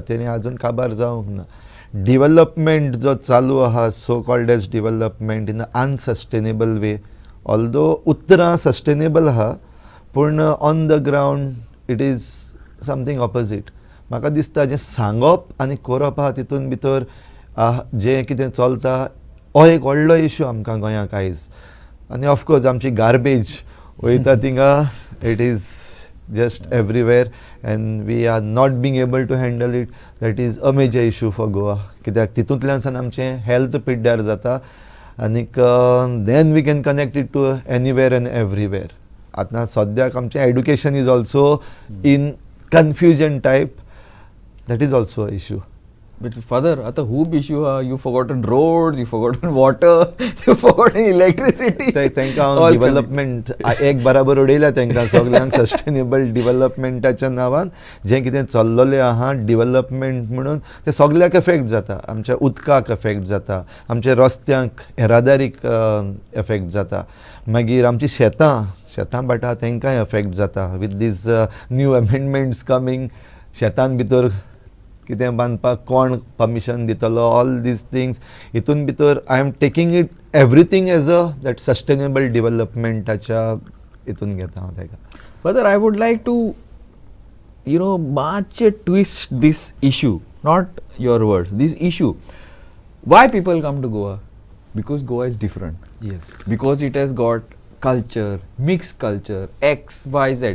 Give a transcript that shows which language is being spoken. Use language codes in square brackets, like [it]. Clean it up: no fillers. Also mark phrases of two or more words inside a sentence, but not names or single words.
[kok] तेणी आजून काबार जावंक ना. [en] development [kok] जो चालू आहा, [en] so called as development in unsustainable way, ऑल्दो [kok] उतरां सस्टेनेबल आहा पूण [en] on the ground it is something opposite. [kok] म्हाका दिसता जें सांगप आनी करप आहा तितून भितर जें कितें चलता हो एक व्हडलो इशू आमकां गोंयांक आयज. आनी ऑफकोर्स आमची गार्बेज वयता थिंगा, [en] it is just everywhere and we are not being able to handle it. that is a major issue for Goa, [kok] कित्याक तितूंतल्यान सावन आमचें हेल्थ पिड्ड्यार जाता आनीक [en] then we can connect it to anywhere and everywhere. [kok] आतां सद्याक आमचें [en] education is also in confusion type. that is also a issue. But Father, [kok] आता खूब issue ha. [en] You forgotten roads, you forgotten water, you forgotten electricity. [kok] तांकां डिवेलपमेंट एक बराबर उडयल्या तांकां सगळ्यांक सस्टेनेबल डिवेलपमेंटाच्या नांवान जें कितें चल्लेलें आहा डिवेलपमेंट म्हणून तें सगळ्याक एफेक्ट जाता. आमच्या उदकाक एफेक्ट जाता, आमच्या रस्त्यांक, येरादारीक एफेक्ट जाता, मागीर आमची शेतां बाटा तांकांय एफेक्ट जाता. [en] with these new amendments coming, [kok] शेतान भितर कितें बांदपाक कोण परमिशन दितलो, [en] all these things. [kok] हितून भितर [en] I am taking it everything as a that sustainable [kok] डिवेलपमेंटाच्या हितून घेता हांव ताका. [en] Father, I would like to, मातशें twist this issue, not your words, this issue. Why people come to Goa? Because Goa is different. Yes. Because it has got culture, mixed culture, X, Y, Z.